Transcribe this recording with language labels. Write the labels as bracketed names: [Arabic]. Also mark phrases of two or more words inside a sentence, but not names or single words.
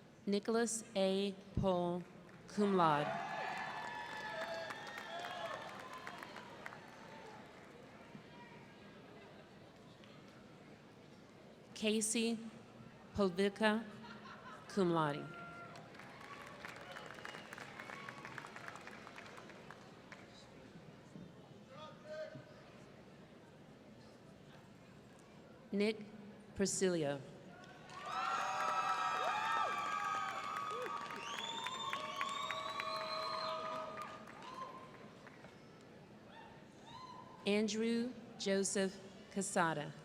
[English] Nicholas A. Pohl, [Latin] cum laude. [English] Casey Polvica, [Latin] cum laude. [English] Nick Persilio. Andrew Joseph Casada.